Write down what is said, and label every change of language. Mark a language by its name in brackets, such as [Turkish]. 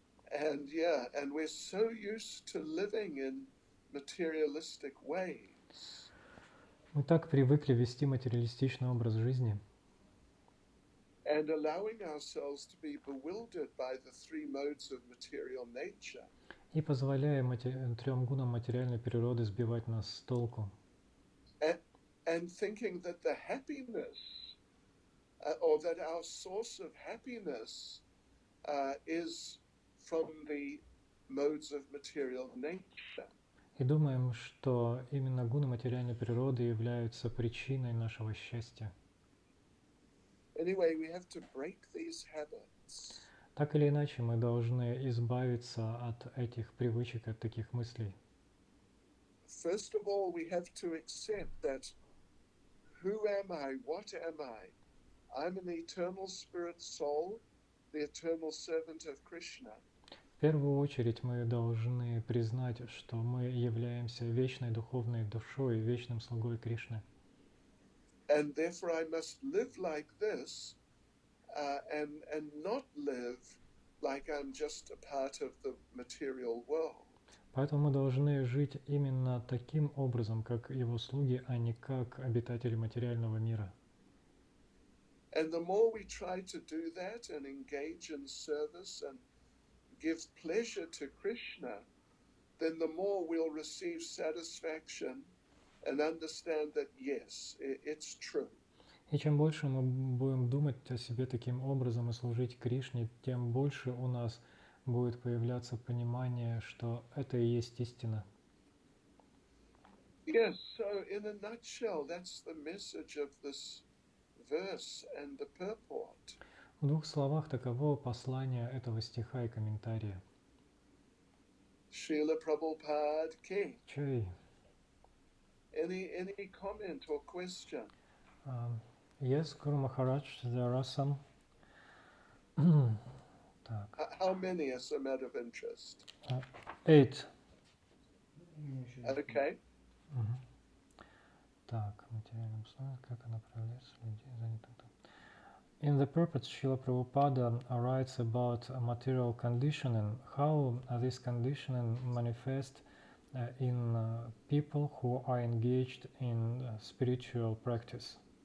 [English] And we're so used to living in materialistic ways. [Russian] Мы так привыкли вести материалистичный образ жизни. [English] And allowing ourselves to be bewildered by the three modes of material nature. [Russian] И позволяя трем гунам материальной природы сбивать нас с толку. [English] And thinking that the happiness, or that our source of happiness is from the modes of material nature. [Russian] И думаем, что именно гуны материальной природы являются причиной нашего счастья. [English] Anyway, we have to break these habits. [Russian] Так или иначе, мы должны избавиться от этих привычек, от таких мыслей. [English] First of all, we have to accept that who am I? What am I? I'm an eternal spirit soul, the eternal servant of Krishna. [Russian] В первую очередь мы должны признать, что мы являемся вечной духовной душой, вечным слугой Кришны. [English] And therefore I must live like this and not live like I'm just a part of the material world. [Russian] Поэтому мы должны жить именно таким образом, как его слуги, а не как обитатели материального мира. [English] And the more we try to do that and engage in service and give pleasure to Krishna, then the more we'll receive satisfaction and understand that yes, it's true. [Russian] И чем больше мы будем думать о себе таким образом и служить Кришне, тем больше у нас будет появляться понимание, что это и есть истина. [English] Yes, so in a nutshell, that's the message of this verse and the purport. [Russian] В двух словах таково послание этого стиха и комментария. [English] Srila Prabhupada Ki. Чай. Any comment or question? Yes, Guru Maharaj, there are some. [Russian] Так, [English] How many as a matter of interest? 8. [Russian] У меня еще есть. [English] Okay. Мгм. [Russian] Так, материальным условиям, как она проявляется у людей, занятых там. [English] In the purport, Srila Prabhupada writes about material conditioning, how this conditioning manifests in people who are engaged in spiritual practice.